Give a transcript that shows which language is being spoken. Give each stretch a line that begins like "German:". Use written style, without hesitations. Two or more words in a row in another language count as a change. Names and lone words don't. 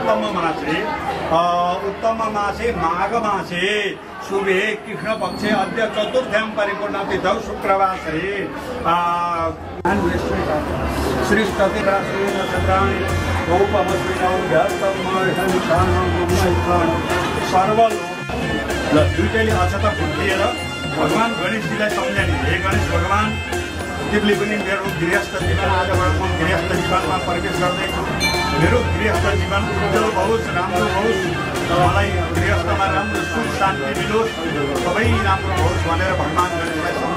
Sanskrit: उत्तम मासे माघ मासे शुभे कृष्ण पक्षे अद्य चतुर्थ्यां परिपूर्ण तिथौ शुक्रवासरे श्रीष्टतिराश्रेण चन्द्राणि गौपमस्विनौ सर्वलोक
Nepali: ल दुईटैले अक्षता फुलिएर भगवान गणेशजीलाई सम्झाउने। हे गणेश भगवान, तिमीले पनि मेरो गृहस्थ जीवन आजबाट म गृहस्थ जीवनमा प्रवेश गर्दैछु। मेरो गृहस्थ जीवन उज्जवल होस्, राम्रो होस्, मलाई गृहस्थमा राम्रो सुख शान्ति मिलोस्, सबै राम्रो होस् भनेर भगवान गणेशलाई सम्झ।